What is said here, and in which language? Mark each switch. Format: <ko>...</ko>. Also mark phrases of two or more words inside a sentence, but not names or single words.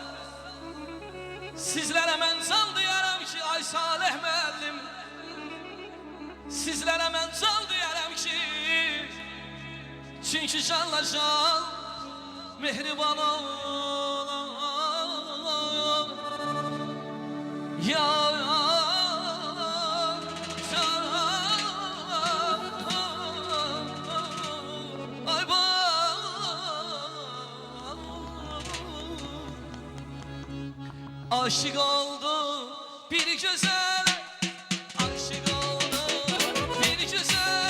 <az>Sizlərə mən can deyərəm ki, ay Salih müəllim. Sizlərə mən can deyərəm ki, çünki canla can mehriban olar.</az> <tr>Aşık oldu bir güzel, aşık oldu bir güzel.</tr>